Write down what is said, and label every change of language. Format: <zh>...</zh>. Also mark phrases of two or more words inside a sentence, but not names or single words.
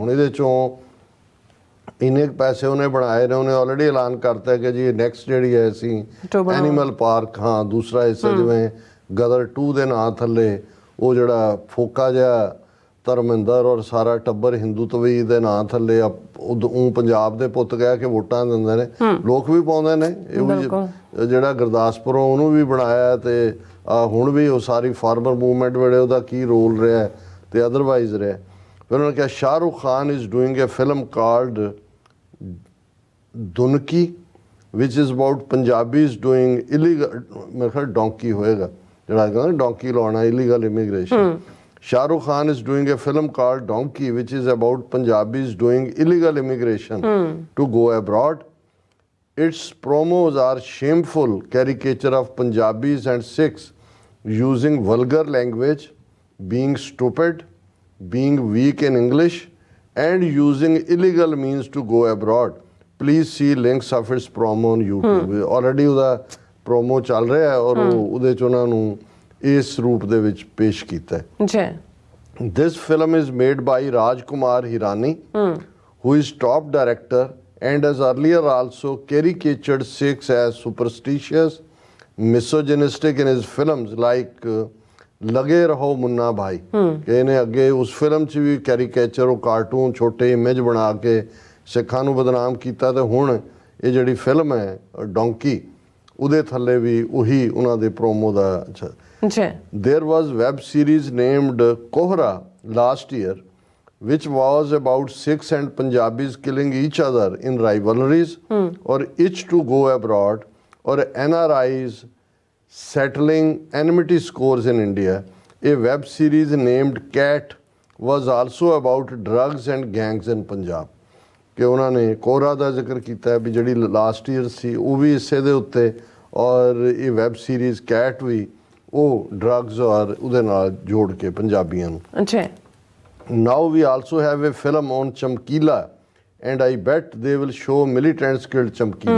<pa>ਹੁਣ ਇਹਦੇ 'ਚੋਂ ਇੰਨੇ ਪੈਸੇ ਉਹਨੇ ਬਣਾਏ ਨੇ, ਉਹਨੇ ਆਲਰੇਡੀ ਐਲਾਨ ਕਰਤਾ ਕਿ ਜੀ ਨੈਕਸਟ ਜਿਹੜੀ ਹੈ ਅਸੀਂ ਐਨੀਮਲ ਪਾਰਕ ਦੂਸਰਾ ਹਿੱਸਾ ਜਿਵੇਂ ਗਦਰ 2 ਦੇ ਨਾਂ ਥੱਲੇ ਉਹ ਜਿਹੜਾ ਫੋਕਾ ਜਿਹਾ ਧਰਮਿੰਦਰ ਔਰ ਸਾਰਾ ਟੱਬਰ ਹਿੰਦੂਤਵੀ ਦੇ ਨਾਂ ਥੱਲੇ ਉਹ ਪੰਜਾਬ ਦੇ ਪੁੱਤ ਕਹਿ ਕੇ ਵੋਟਾਂ ਦਿੰਦੇ ਨੇ, ਲੋਕ ਵੀ ਪਾਉਂਦੇ ਨੇ। ਇਹ ਵੀ ਜਿਹੜਾ ਗੁਰਦਾਸਪੁਰੋਂ ਉਹਨੂੰ ਵੀ ਬਣਾਇਆ ਤੇ ਹੁਣ ਵੀ ਉਹ ਸਾਰੀ</pa> <en>farmer movement</en> <pa>ਵੇਲੇ ਉਹਦਾ ਕੀ ਰੋਲ ਰਿਹਾ ਤੇ ਅਦਰਵਾਈਜ਼ ਰਿਹਾ। ਫਿਰ ਉਹਨਾਂ ਨੇ ਕਿਹਾ</pa> <en>Shah Rukh Khan is doing a film called दुनकी which is about Punjabis doing illegal,</en> <pa>ਮੇਰੇ ਖ਼ਿਆਲ ਡੋਂਕੀ ਹੋਏਗਾ ਜਿਹੜਾ ਕਹਿੰਦਾ ਡੋਂਕੀ ਲਾਉਣਾ</pa> <en>illegal immigration. Shah Rukh Khan is doing a film called Donkey which is about Punjabis doing illegal immigration to go abroad. Its promos are shameful caricature of Punjabis and Sikhs using vulgar language, being stupid, being weak in English and using illegal means to go abroad. Please see links of its promo on YouTube.</en> <pa>Already ਉਹਦਾ promo ਚੱਲ ਰਿਹਾ ਹੈ ਔਰ ਉਹਦੇ ਚ ਉਹਨਾਂ ਨੂੰ ਇਸ ਰੂਪ ਦੇ ਵਿੱਚ ਪੇਸ਼ ਕੀਤਾ ਹੈ ਜੀ.</pa> <en>This film is made by Rajkumar Hirani, who is top director and has earlier also caricatured Sikhs as superstitious, misogynistic in his films like</en> <pa>ਲਗੇ ਰਹੋ ਮੁੰਨਾ ਭਾਈ ਕਿ ਇਹਨੇ ਅੱਗੇ ਉਸ ਫਿਲਮ 'ਚ ਵੀ ਕੈਰੀਕੇਚਰ ਉਹ ਕਾਰਟੂਨ ਛੋਟੇ ਇਮੇਜ ਬਣਾ ਕੇ ਸਿੱਖਾਂ ਨੂੰ ਬਦਨਾਮ ਕੀਤਾ ਤੇ ਹੁਣ ਇਹ ਜਿਹੜੀ ਫਿਲਮ ਹੈ ਡੋਂਕੀ ਉਹਦੇ ਥੱਲੇ ਵੀ ਉਹੀ ਉਹਨਾਂ ਦੇ ਪ੍ਰੋਮੋ ਦਾ</pa> <en>There was web series named Kohra last year which was about Sikhs and Punjabis killing each other in rivalries or itch to go abroad or NRIs settling enmity scores in India. A web series named Cat was also about drugs and gangs in Punjab.</en> <pa>ਕਿ ਉਹਨਾਂ ਨੇ ਕੋਹਰਾ ਦਾ ਜ਼ਿਕਰ ਕੀਤਾ ਹੈ ਵੀ ਜਿਹੜੀ</pa> <en>last year</en> <pa>ਸੀ ਉਹ ਵੀ ਇਸੇ ਦੇ ਉੱਤੇ ਔਰ ਇਹ</pa> <en>web series</en> <pa>ਕੈਟ ਵੀ ਉਹ ਡਰੱਗਸ ਔਰ ਉਹਦੇ ਨਾਲ ਜੋੜ ਕੇ ਪੰਜਾਬੀਆਂ ਨੂੰ. ਅੱਛਾ.</pa> <en>Now we also have a film on Chamkila and I bet they will show militants killed Chamkila.</en>